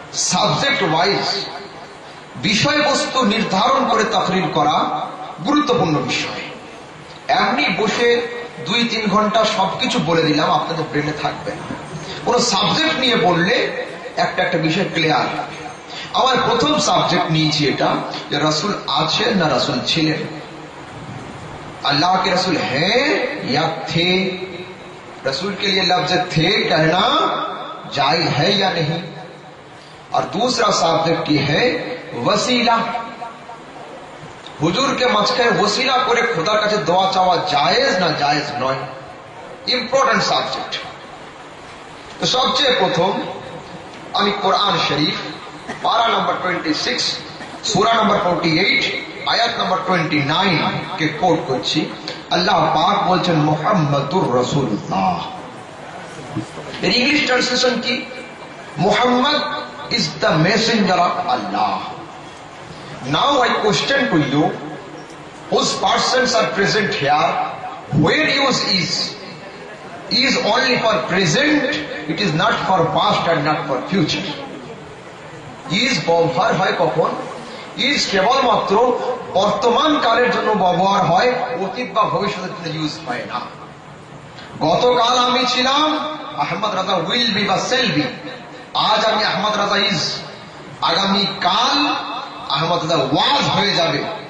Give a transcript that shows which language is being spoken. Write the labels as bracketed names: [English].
[Bangla] Subject wise বিষয়বস্তু নির্ধারণ করে তাকরীর করা গুরুত্বপূর্ণ বিষয়। এমনি বসে 2-3 ঘন্টা সবকিছু বলে দিলাম, আপনাদের ব্রেনে থাকবে না। কোন সাবজেক্ট নিয়ে বললে একটা একটা বিষয় ক্লিয়ার হবে। আমার প্রথম সাবজেক্ট নিয়েছি এটা যে রাসূল আছেন না রাসূল ছিলেন, [Hindi] अल्लाह के रसूल हैं या थे, रसूल के लिए लफ्ज थे कहना जायज है या नहीं। और दूसरा सब्जेक्ट की है वसीला, हुजूर के [Bangla] মাঝখানে ওসিলা করে খোদার কাছে দোয়া চাওয়া জায়েজ না জায়েজ নয়, ইম্পর্টেন্ট সাবজেক্ট। তো সবচেয়ে প্রথম আমি কোরআন শরীফ পারা নম্বর 26 সূরা নম্বর 48 আয়াত নম্বর 29 কে কোট করছি। আল্লাহ পাক বলছেন মুহাম্মাদুর রাসূলুল্লাহ। এর ইংলিশ ট্রান্সলেশন কি? [English] Muhammad is the messenger of Allah. Now I question to you, whose persons are present here, where use is only for present, it is not for past and not for future. [Bangla] Is ব্যবহার হয় কখন? Is কেবলমাত্র বর্তমান কালের জন্য ব্যবহার হয়, অতীত বা ভবিষ্যতের জন্য ইউজ হয় না। গতকাল আমি ছিলাম, আহমদ রাজা উইল বি বা সেল বি। আজ আমি আহমদ রাজা ইজ, আগামী কাল আহমদ রাজা ওয়াজ হয়ে যাবে।